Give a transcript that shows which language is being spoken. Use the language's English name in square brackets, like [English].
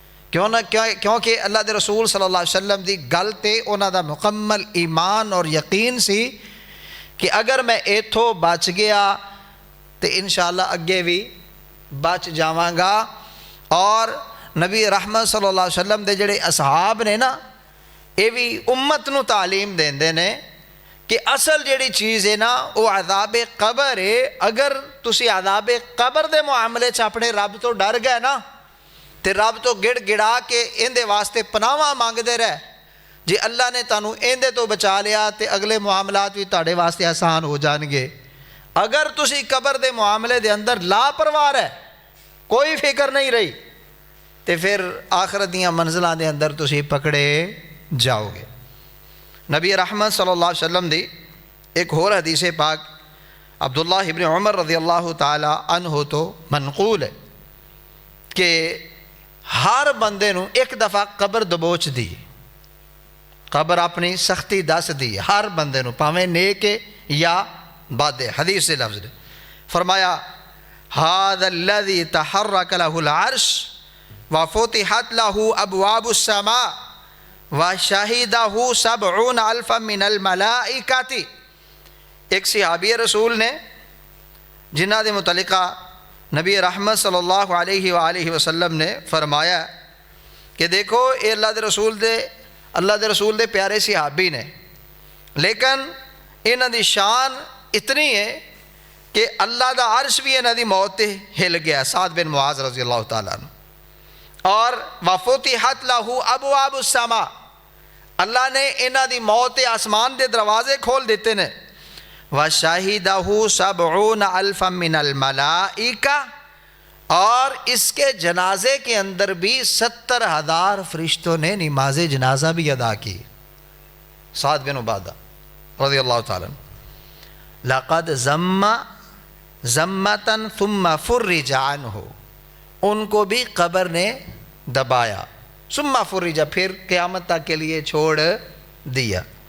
[Punjabi] کیونکہ اللہ دے رسول صلی اللہ علیہ وسلم دی گل تے انہاں دا مکمل ایمان اور یقین سی کہ اگر میں ایتھوں بچ گیا تے انشاءاللہ اگے بھی بچ جاواں گا. اور نبی رحمت صلی اللہ علیہ وسلم دے جڑے اصحاب نے نا، یہ بھی امت نو تعلیم دیندے نے کہ اصل جڑی چیز ہے نا وہ عذاب قبر ہے. اگر تسی عذاب قبر دے معاملے چ اپنے رب تو ڈر گئے نا تے رب تو گڑ گڑا کے اندے واسطے پناواں مانگدے رہے، جی اللہ نے تانوں اندے تو بچا لیا تے اگلے معاملات بھی تہاڈے واسطے آسان ہو جان گے. اگر تسی قبر دے معاملے دے اندر لاپرواہ ہے، کوئی فکر نہیں رہی، تے پھر آخرت دیاں منزلاں دے اندر تسی پکڑے جاؤ گے. نبی رحمت صلی اللہ علیہ وسلم دی ایک اور حدیث پاک عبداللہ ابن عمر رضی اللہ تعالی عنہ تو منقول ہے کہ ہر بندے نو ایک دفعہ قبر دبوچ دی، قبر اپنی سختی دس دی ہر بندے نو، پاویں نیک یا بد. حدیث سے لفظ نے فرمایا [Arabic] هذا الذي تحرك له العرش وفتحت له ابواب السماء وشهده 70,000 من الملائکۃ. [Punjabi] ایک صحابی رسول نے جنہ دے متعلقہ نبی رحمت صلی اللہ علیہ وآلہ وسلم نے فرمایا کہ دیکھو اے اللہ دے رسول دے پیارے صحابی نے، لیکن انہاں دی شان اتنی ہے کہ اللہ دا عرش بھی انہاں دی موت تے ہل گیا. سعد بن معاذ رضی اللہ تعالیٰ عنہ. اور [Arabic] وفتحت له ابواب السماء، [Punjabi] اللہ نے انہاں دی موت تے آسمان دے دروازے کھول دیتے نے. [Arabic] وشہدہ 70,000 من الملائکہ، [Urdu] اور اس کے جنازے کے اندر بھی 70,000 فرشتوں نے نماز جنازہ بھی ادا کی. سعد بن عبادہ رضی اللہ تعالیٰ عنہ. [Arabic] لقد ضمۃ ثم فرج عنہ، [Urdu] ان کو بھی قبر نے دبایا، [Arabic] ثم فرج، [Urdu] پھر قیامت تک کے لیے چھوڑ دیا.